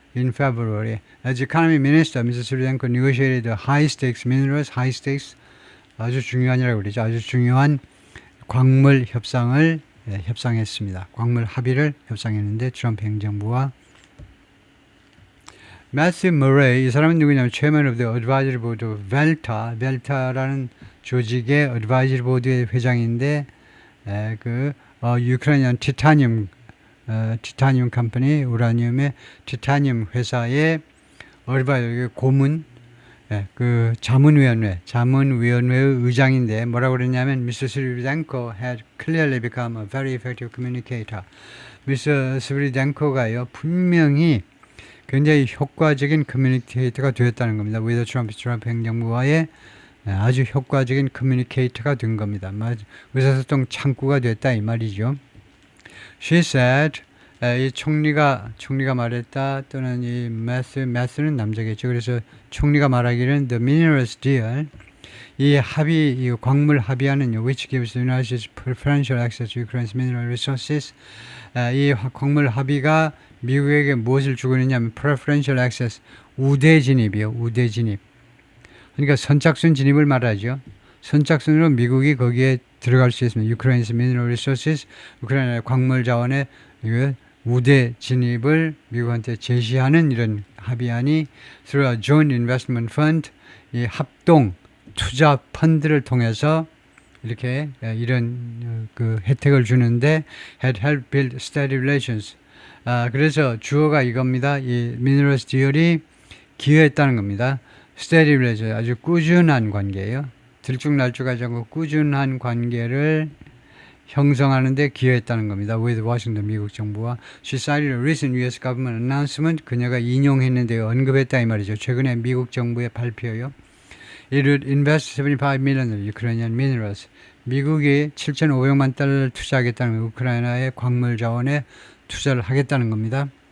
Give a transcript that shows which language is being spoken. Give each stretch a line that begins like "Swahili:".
English: In February, as economy minister, Mrs. Sviridenko negotiated high-stakes minerals, high-stakes
Korean: 아주 중요한이라고 그러죠. 아주 중요한 광물 협상을 협상했습니다. 광물 합의를 협상했는데 트럼프 행정부와 Matthew Murray 이 사람은 누구냐면
English: Chairman of the Advisory Board of VELTA,
Korean: VELTA라는 조직의 Advisory Board의 회장인데 유크레인한 티타늄 컴퍼니 우라늄의 티타늄 회사의 고문 자문위원회의 의장인데 뭐라고 그랬냐면 Mr.
English: Sviridenko had clearly become a very effective communicator. Mr.
Korean: Sviridenko가요 분명히 굉장히 효과적인 커뮤니케이터가 되었다는 겁니다. with 트럼프 행정부와의 아주 효과적인 커뮤니케이터가 된 겁니다. 의사소통 창구가 됐다 이 말이죠.
English: She said
Korean: 이 총리가 말했다 또는 이 매스는 남자겠죠.
English: 그래서 총리가 말하기는 the minerals deal
Korean: 이 광물 합의안은요
English: which gives the United States preferential access to Ukraine's mineral resources
Korean: 이 광물 합의가 미국에게 무엇을 주고 있느냐면 preferential access 우대 진입이요. 우대 진입. 그러니까 선착순 진입을 말하죠. 선착순으로 미국이 거기에 들어갈 수 있습니다.
English: Ukraine's mineral resources
Korean: 우크라이나의 광물 자원의 우대 진입을 미국한테 제시하는 이런 합의안이
English: through a joint investment fund
Korean: 이 합동 투자 펀드를 통해서 이렇게 이런 혜택을 주는데
English: had helped build steady relations.
Korean: 그래서 주어가 이겁니다. 이 minerals deal이 기여했다는 겁니다.
English: steady relations
Korean: 아주 꾸준한 관계예요. 들쭉날쭉하지 않고 꾸준한 관계를 형성하는데 기여했다는 겁니다.
English: with Washington
Korean: 미국 정부와
English: she cited a recent U.S. government announcement
Korean: 그녀가 인용했는데요. 언급했다 이 말이죠. 최근에 미국 정부의 발표요.
English: It would invest 75 million Ukrainian minerals.
Korean: 미국이 7,500만 달러를 투자하겠다는 우크라이나의 광물 자원에 투자를 하겠다는 겁니다.